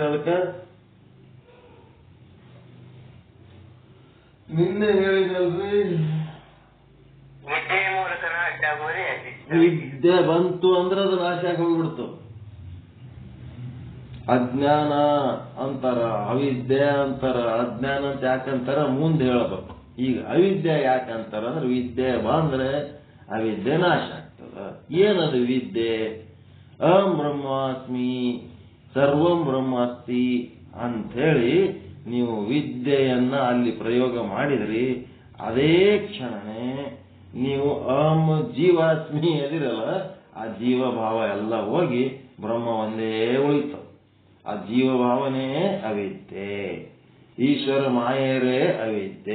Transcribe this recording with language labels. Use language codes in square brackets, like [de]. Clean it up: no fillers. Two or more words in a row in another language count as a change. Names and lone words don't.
[kn] ಅದಕ್ಕೆ ನಿನ್ನೆ ಹೇಳಿದಲ್ರಿ, ವಿದ್ಯೆ ಬಂತು ಅಂದ್ರೆ ಅದು ನಾಶ ಹೋಗ್ಬಿಡ್ತು. ಅಜ್ಞಾನ ಅಂತಾರ, ಅವಿದ್ಯೆ ಅಂತಾರ. ಅಜ್ಞಾನ ಅಂತ ಯಾಕಂತಾರ ಮುಂದೆ ಹೇಳಬೇಕು. ಈಗ ಅವಿದ್ಯೆ ಯಾಕಂತಾರ ಅಂದ್ರೆ, ವಿದ್ಯೆ ಬಂದ್ರೆ ಅವಿದ್ಯೆ ನಾಶ ಆಗ್ತದ. ಏನದು ವಿದ್ಯೆ? [sa] ಅಹಂ ಬ್ರಹ್ಮಾಸ್ಮಿ ಸರ್ವಂ ಬ್ರಹ್ಮಾಸ್ತಿ [kn] ಅಂಥೇಳಿ ನೀವು ವಿದ್ಯೆಯನ್ನ ಅಲ್ಲಿ ಪ್ರಯೋಗ ಮಾಡಿದ್ರಿ, ಅದೇ ಕ್ಷಣನೇ ನೀವು [sa] ಅಹಂ ಜೀವಾಸ್ಮಿ [kn] ಎದಿರಲ್ಲ, ಆ ಜೀವಭಾವ ಎಲ್ಲ ಹೋಗಿ ಬ್ರಹ್ಮ ಒಂದೇ ಉಳಿತು. ಆ ಜೀವಭಾವನೆ ಅವಿದ್ಯೆ, ಈಶ್ವರ ಮಾಯರೇ ಅವಿದ್ಯೆ.